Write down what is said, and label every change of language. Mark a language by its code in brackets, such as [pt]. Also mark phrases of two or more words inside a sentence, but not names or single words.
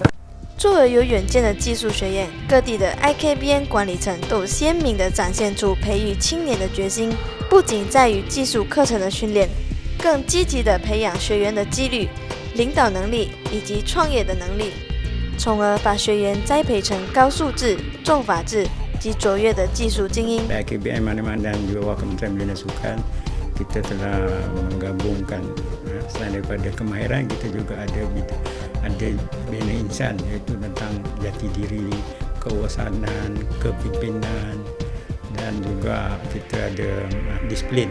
[zh] 作为有远见的技术学院，各地的 IKBN 管理层都鲜明地展现出培育青年的决心，不仅在于技术课程的训练，更积极地培养学员的纪律、领导能力以及创业的能力，从而把学员栽培成高素质、重法治及卓越的技术精英。 [ms] IKBN Mana-Mana dan juga Kementerian Bina Sukan, kita telah menggabungkan selain daripada kemahiran, kita juga ada bina insan, iaitu tentang jati diri, kewasanan, kepimpinan, dan juga kita ada disiplin.